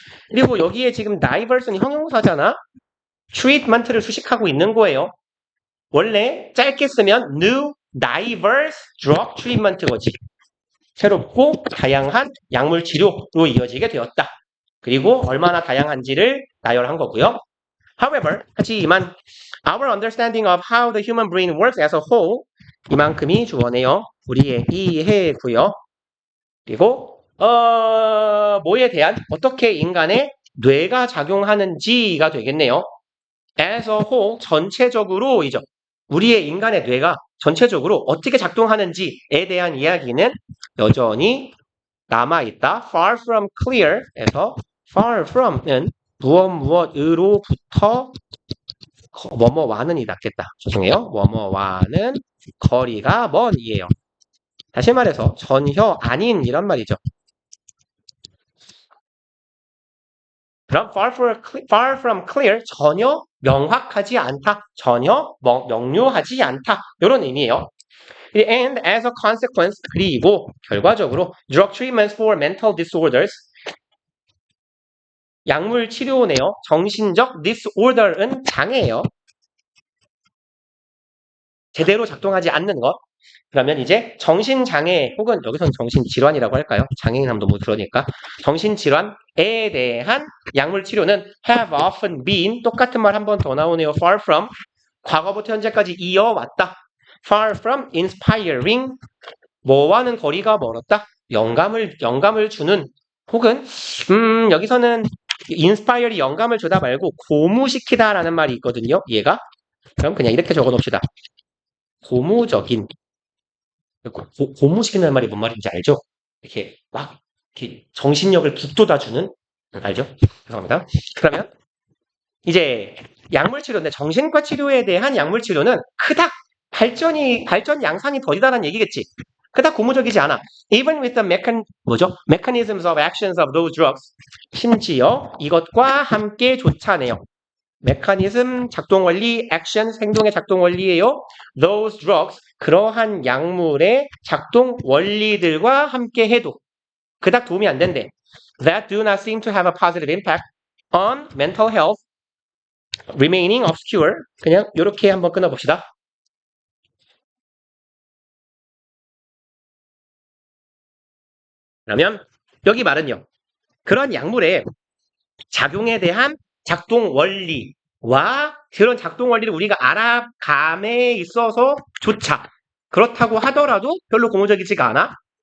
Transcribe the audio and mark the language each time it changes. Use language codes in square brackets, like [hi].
[ko] 그리고 여기에 지금 diverse는 형용사잖아. treatment를 수식하고 있는 거예요. 원래 짧게 쓰면 [en] new diverse drug treatment [ko] 거지. 새롭고 다양한 약물 치료로 이어지게 되었다. 그리고 얼마나 다양한지를 나열한 거고요. [en] However, [ko] 하지만 [en] our understanding of how the human brain works as a whole [ko] 이만큼이 주어네요. 우리의 이해고요. 그리고 뭐에 대한 어떻게 인간의 뇌가 작용하는지가 되겠네요. [en] As a whole 전체적으로이죠. [ko] 우리의 인간의 뇌가 전체적으로 어떻게 작동하는지에 대한 이야기는 여전히 남아있다. [en] Far from clear [ko] 에서 far from은 무엇으로부터 뭐뭐와는이 낫겠다. 죄송해요. 뭐뭐와는 거리가 먼이에요. 다시 말해서 전혀 아닌 이란 말이죠. 그럼 [en] far from clear [ko] 전혀 명확하지 않다. 전혀 명료하지 않다. 이런 의미예요. [en] And as a consequence, [ko] 그리고 결과적으로 [en] drug treatments for mental disorders [ko] 약물 치료네요. 정신적 disorder은 장애예요. 제대로 작동하지 않는 것. 그러면 이제 정신장애 혹은 여기서는 정신질환이라고 할까요? 장애인하면 너무 그러니까 정신질환에 대한 약물 치료는 [en] have often been [ko] 똑같은 말 한 번 더 나오네요. far from 과거부터 현재까지 이어왔다. [en] far from inspiring [ko] 뭐와는 거리가 멀었다. 영감을 주는 혹은 여기서는 inspire이 영감을 주다 말고 고무시키다라는 말이 있거든요. 얘가. 그럼 그냥 이렇게 적어 놓읍시다. 고무적인. 고무시킨다는 말이 뭔 말인지 알죠? 이렇게 막 이렇게 정신력을 북돋아주는 알죠? 죄송합니다. 그러면 이제 약물 치료인데 정신과 치료에 대한 약물 치료는 그닥 발전 양상이 더디다는 얘기겠지. 그닥 고무적이지 않아. [en] Even with the mechanisms of actions of those drugs. [ko] 심지어 이것과 함께 쫓아내요. 메커니즘, 작동 원리, 액션, 행동의 작동 원리예요. [en] Those drugs, [ko] 그러한 약물의 작동 원리들과 함께 해도 그닥 도움이 안 된대. [en] That do not seem to have a positive impact on mental health, remaining obscure. [ko] 그냥 이렇게 한번 끊어봅시다. 그러면 여기 말은요. 그런 약물의 작용에 대한 작동 원리와 그런 작동 원리를 우리가 알아감에 있어서조차 그렇다고 하더라도 별로 고무적이지가 않아.